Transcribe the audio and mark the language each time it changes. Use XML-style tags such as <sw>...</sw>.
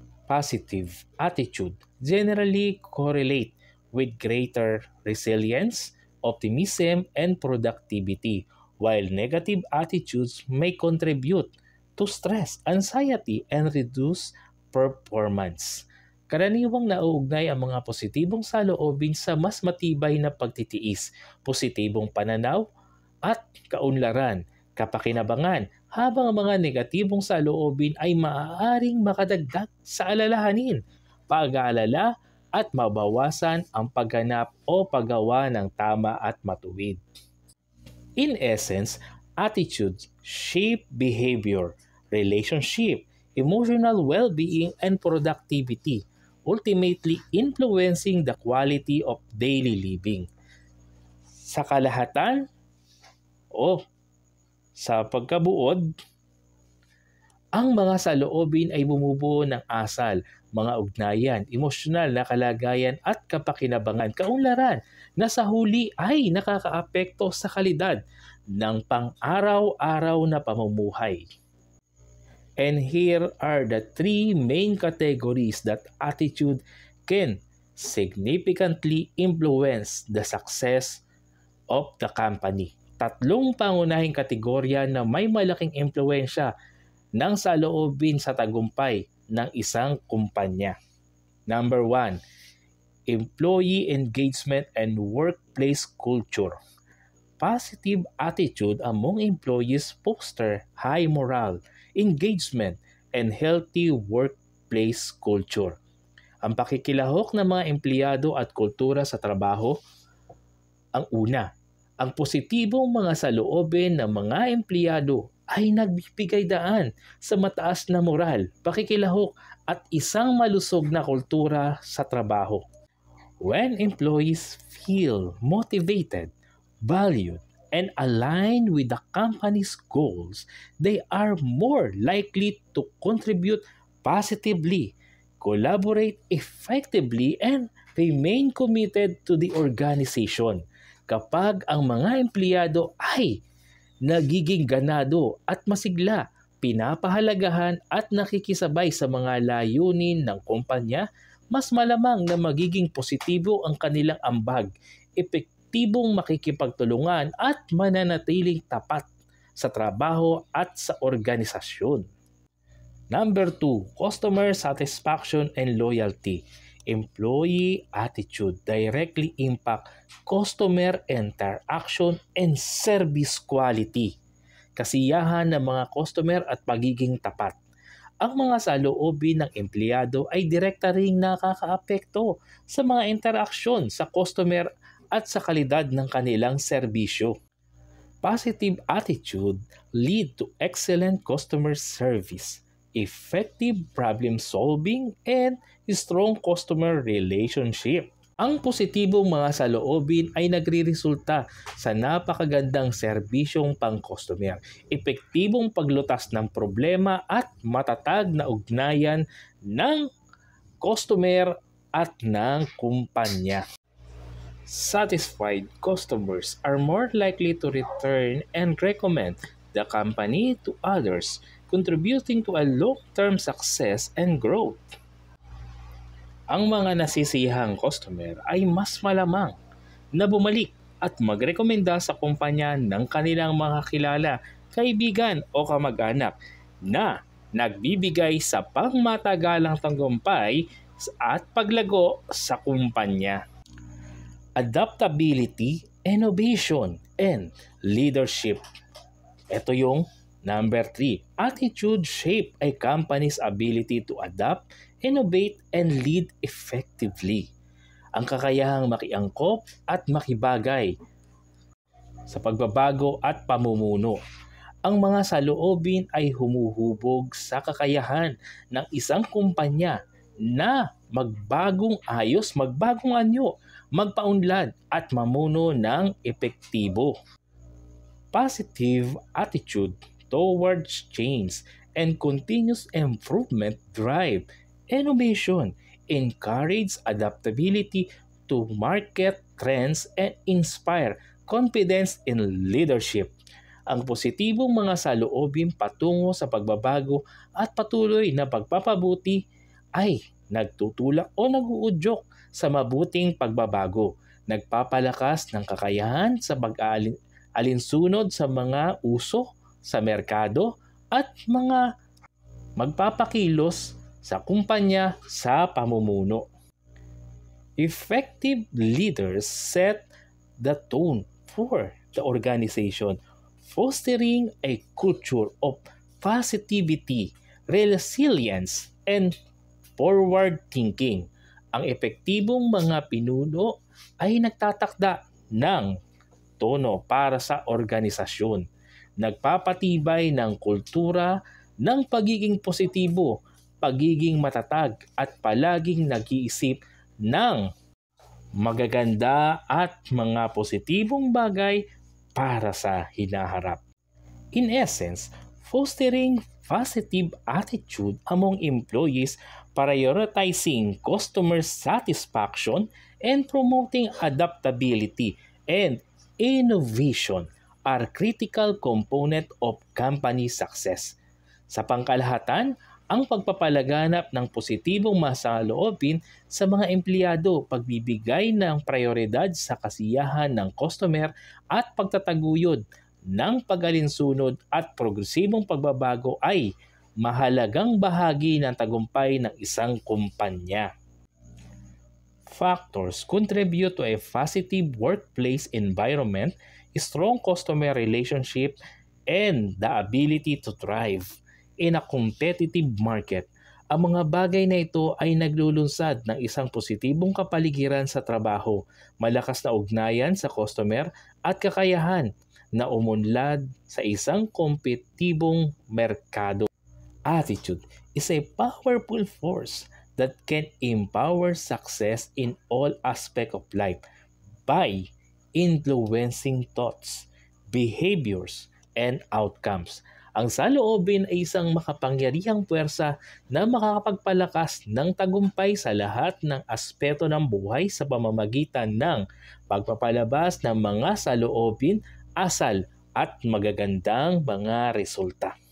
<en>Positive attitude generally correlate with greater resilience, optimism, and productivity, while negative attitudes may contribute to stress, anxiety, and reduced performance.</en> <tl>Karaniwang nauugnay ang mga positibong saloobin sa mas matibay na pagtitiis, positibong pananaw, at kaunlaran, kapakinabangan, habang ang mga negatibong saloobin ay maaaring makadagdag sa alalahanin, pag-aalala, at mabawasan ang pagganap o paggawa ng tama at matuwid.</tl> <en>In essence, attitudes shape behavior, relationship, emotional well-being, and productivity, ultimately influencing the quality of daily living.</en> <tl>Sa kalahatan o sa pagkabuod, ang mga saloobin ay bumubuo ng asal, mga ugnayan, emosyonal na kalagayan at kapakinabangan, kaunlaran na sa huli ay nakakaapekto sa kalidad ng pang-araw-araw na pamumuhay.</tl> <en>And here are the three main categories that attitude can significantly influence the success of the company.</en> <tl>Tatlong pangunahing kategorya na may malaking impluwensya ng saloobin sa tagumpay ng isang kumpanya.</tl> <en>Number 1, employee engagement and workplace culture. Positive attitude among employees foster high morale, engagement, and healthy workplace culture.</en> <tl>Ang pakikilahok ng mga empleyado at kultura sa trabaho. Ang una, ang positibong mga saloobin ng mga empleyado ay nagbibigay daan sa mataas na moral, pakikilahok at isang malusog na kultura sa trabaho.</tl> <en>When employees feel motivated, valued, and aligned with the company's goals, they are more likely to contribute positively, collaborate effectively, and remain committed to the organization.</en> <tl>Kapag ang mga empleyado ay nagiging ganado at masigla, pinapahalagahan at nakikisabay sa mga layunin ng kumpanya, mas malamang na magiging positibo ang kanilang ambag, epektibong makikipagtulungan at mananatiling tapat sa trabaho at sa organisasyon.</tl> <en>Number 2, customer satisfaction and loyalty. Employee attitude directly impact customer interaction and service quality.</en> <tl>Kasiyahan ng mga customer at pagiging tapat. Ang mga saloobin ng empleyado ay direkta ring nakakaapekto sa mga interaksyon sa customer at sa kalidad ng kanilang serbisyo.</tl> <en>Positive attitude lead to excellent customer service, effective problem solving, and strong customer relationship.</en> <tl>Ang positibong mga saloobin ay nagriresulta sa napakagandang serbisyong pang-customer, epektibong paglutas ng problema at matatag na ugnayan ng customer at ng kumpanya.</tl> <en>Satisfied customers are more likely to return and recommend the company to others, contributing to a long-term success and growth.</en> <tl>Ang mga nasisiyahang customer ay mas malamang na bumalik at magrekomenda sa kumpanya ng kanilang mga kilala, kaibigan o kamag-anak na nagbibigay sa pangmatagalang tagumpay at paglago sa kumpanya.</tl> <en>Adaptability, innovation, and leadership.</en> <tl>Ito yung</tl> <en>number 3. Attitude shape a company's ability to adapt, innovate, and lead effectively.</en> <tl>Ang kakayahang makiangkop at makibagay sa pagbabago at pamumuno. Ang mga saloobin ay humuhubog sa kakayahan ng isang kumpanya na magbagong ayos, magbagong anyo, magpaunlad at mamuno ng epektibo.</tl> <en>Positive attitude towards change and continuous improvement drive innovation, encourage adaptability to market trends, and inspire confidence in leadership.</en> <tl>Ang positibong mga saloobin patungo sa pagbabago at patuloy na pagpapabuti ay nagtutulak o nag-uudyok sa mabuting pagbabago, nagpapalakas ng kakayahan sa pag-alinsunod sa mga uso sa merkado at mga magpapakilos sa kumpanya sa pamumuno.</tl> <en>Effective leaders set the tone for the organization, fostering a culture of positivity, resilience, and forward thinking.</en> <tl>Ang epektibong mga pinuno ay nagtatakda ng tono para sa organisasyon, nagpapatibay ng kultura ng pagiging positibo, pagiging matatag at palaging nag-iisip ng magaganda at mga positibong bagay para sa hinaharap.</tl> <en>In essence, fostering positive attitude among employees, prioritizing customer satisfaction, and promoting adaptability and innovation are critical component of company success.</en> <tl>Sa pangkalahatan, ang pagpapalaganap ng positibong masaloobin sa mga empleyado, pagbibigay ng prioridad sa kasiyahan ng customer at pagtataguyod ng pag-alinsunod at progresibong pagbabago ay mahalagang bahagi ng tagumpay ng isang kumpanya.</tl> <en>Factors contribute to a positive workplace environment, strong customer relationship, and the ability to thrive in a competitive market.</en> <tl>Ang mga bagay na ito ay naglulunsad ng isang positibong kapaligiran sa trabaho, malakas na ugnayan sa customer at kakayahan na umunlad sa isang kompetitibong merkado.</tl> <en>Attitude is a powerful force that can empower success in all aspects of life by influencing thoughts, behaviors, and outcomes.</en> <tl>Ang saloobin ay isang makapangyarihang puwersa na makakapagpalakas ng tagumpay sa lahat ng aspeto ng buhay sa pamamagitan ng pagpapalabas ng mga saloobin, asal at magagandang mga resulta.</tl>